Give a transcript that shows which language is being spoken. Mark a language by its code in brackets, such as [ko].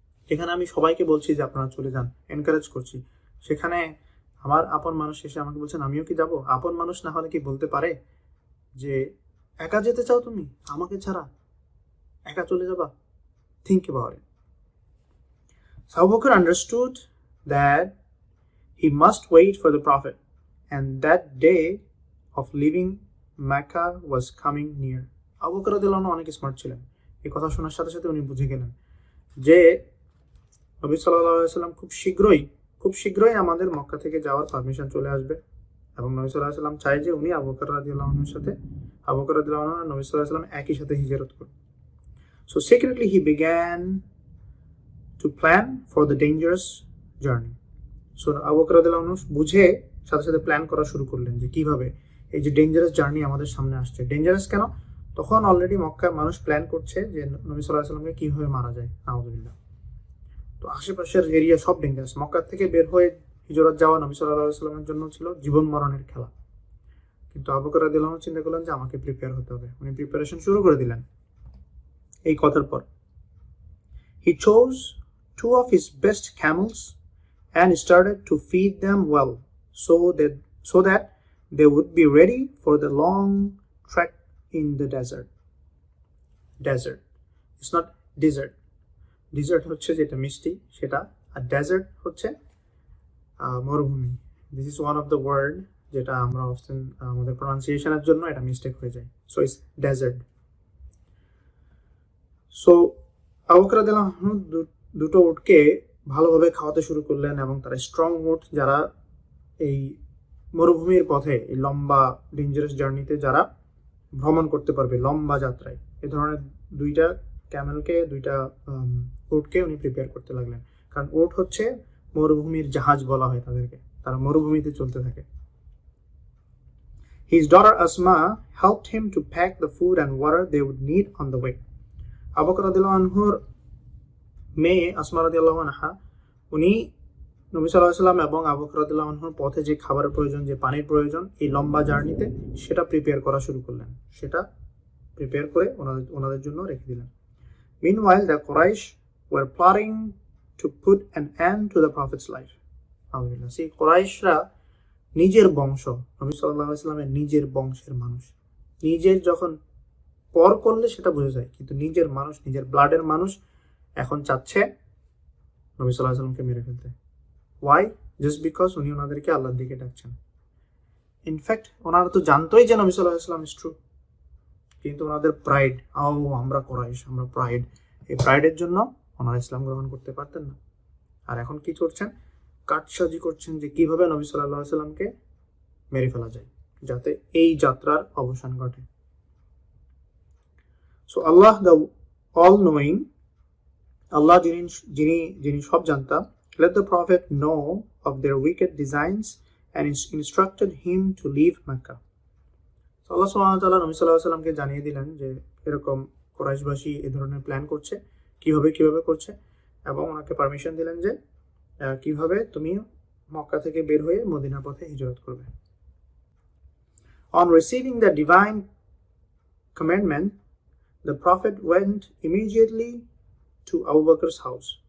[bn] এখানে আমি সবাইকে বলছি যে আপনারা চলে যান, এনকারেজ করছি, সেখানে আমার আপন মানুষ এসে আমাকে বলছেন আমিও কি যাব? আপন মানুষ না হলে কি বলতে পারে যে একা যেতে চাও তুমি আমাকে ছাড়া, একা চলে যাবা? [en] Think about it. Abu Bakr understood that he must wait for the Prophet, and that day of leaving Mecca was coming near. [bn] Abu Bakr রাদিয়াল্লাহু আনহু অনেক স্মার্ট ছিলেন। এই কথা শোনার সাথে সাথে উনি বুঝে গেলেন যে নবী সাল্লাল্লাহু আলাইহি ওয়াসাল্লাম খুব শীঘ্রই আমাদের মক্কা থেকে যাওয়ার পারমিশন চলে আসবে, এবং নবী সাল্লাল্লাহু আলাইহি ওয়াসাল্লাম চাই যে উনি আবু বকর রাদিয়াল্লাহু আনহুর সাথে আবু বকর রাদিয়াল্লাহু আনহু আর নবী সাল্লাল্লাহু আলাইহি ওয়াসাল্লাম একই সাথে হিজরত করবেন। [en] So secretly he began to plan for the dangerous journey. [bn] So Abu Bakr রাদিয়াল্লাহু আনহু বুঝে সাথে সাথে প্ল্যান করা শুরু করলেন যে কিভাবে এই যে ডেঞ্জারাস জার্নি আমাদের সামনে আসছে। ডেঞ্জারাস কেন? তখন অলরেডি মক্কার মানুষ প্ল্যান করছে যে নবী সাল্লাল্লাহু আলাইহি ওয়াসাল্লামকে কিভাবে মারা যায়, নাউযুবিল্লাহ। তো আশেপাশের এরিয়া সব ডেঞ্জারাস। মক্কা থেকে বের হয়ে হিজরত যাওয়া নবী সাল্লাল্লাহু আলাইহি ওয়াসাল্লামের জন্য ছিল জীবন মরণের খেলা। কিন্তু আবু বকর রাদিয়াল্লাহু আনহু চিন্তা করলেন যে আমাকে প্রিপেয়ার হতে হবে। উনি প্রিপারেশন শুরু করে দিলেন। এই কথার পর [en] he chose 2 of his best camels and started to feed them well so that they would be ready for the long trek in the desert. It's not desert [bn] হচ্ছে যেটা মিষ্টি সেটা, আর ডেজার্ট হচ্ছে মরুভূমি। [en] this is one of the word [bn] যেটা আমরা often আমাদের প্রনাউন্সিয়েশনের জন্য এটা মিস্টেক হয়ে যায়। [en] So it's desert. [bn] So Abu Bakr রাদিয়াল্লাহু আনহু দুটো উটকে ভালোভাবে খাওয়াতে শুরু করলেন, এবং তারা স্ট্রং উট যারা এই মরুভূমির পথে এই লম্বা ডেঞ্জারাস জার্নিতে যারা ভ্রমণ করতে পারবে লম্বা যাত্রায়, এই ধরনের 2টা ক্যামেলকে 2টা উটকে উনি প্রিপেয়ার করতে লাগলেন। কারণ উট হচ্ছে মরুভূমির জাহাজ বলা হয় তাদেরকে, তারা মরুভূমিতে চলতে থাকে। [en] His daughter Asma helped him to pack the food and water they would need on the way. [bn] Abu Bakr রাদিয়াল্লাহু আনহুর মেয়ে আসমা রাদিয়াল্লাহু আনহা উনি নবী সাল্লাল্লাহু আলাইহি ওয়াসাল্লাম এবং আবু বকর রাদিয়াল্লাহু আনহুর পথে যে খাবারের প্রয়োজন, যে পানির প্রয়োজন এই লম্বা জার্নিতে, সেটা প্রিপেয়ার করা শুরু করলেন। সেটা প্রিপেয়ার করে ওনাদের জন্য রেখে দিলেন। [en] Meanwhile, the Quraysh were plotting to put an end to the Prophet's life. [bn] আলহামদুলিল্লাহ, সেই কুরাইশরা নিজের বংশ, নবী সাল্লাল্লাহু আলাইহি ওয়াসাল্লামের নিজের বংশের মানুষ, নিজের যখন পর করলে সেটা বোঝা যায়, কিন্তু নিজের মানুষ, নিজের ব্লাডের মানুষ এখন চাচ্ছে নবী সাল্লাল্লাহু আলাইহি ওয়াসাল্লামকে মেরে ফেলতে। ওয়াই? [en] just because [bn] উনি ওনাদেরকে আল্লাহর দিকে ডাকছেন। ইনফ্যাক্ট ওনারা তো জানতোই যে নবী সাল্লাল্লাহু আলাইহি ওয়াসাল্লাম ইজ ট্রু, কিন্তু ওনাদের প্রাইড, আমরা কুরাইশ, আমরা প্রাইড, এই প্রাইডের জন্য ওনারা ইসলাম গ্রহণ করতে পারতেন না। আর এখন কি করছেন? কাটসাজি করছেন যে কিভাবে নবী সাল্লাল্লাহু আলাইহি ওয়াসাল্লামকে মেরে ফেলা যায়। যাতে এই যাত্রার অবসান ঘটে। [en] so Allah the all knowing, [bn] আল্লাহ যিনি সব জানতা, [en] let the prophet know of their wicked designs and instructed him to leave Mecca. [bn] So Allah subhanahu wa ta'ala নবী সাল্লাল্লাহু আলাইহি ওয়াসাল্লামকে জানিয়ে দিলেন যে এরকম কুরাইশবাসী এই ধরনের প্ল্যান করছে, কিভাবে করছে, এবং ওনাকে পারমিশন দিলেন যে কিভাবে তুমি মক্কা থেকে বের হয়ে মদিনার পথে হিজরত করবে। [en] On receiving the divine commandment, the prophet went immediately to Abu Bakr's house.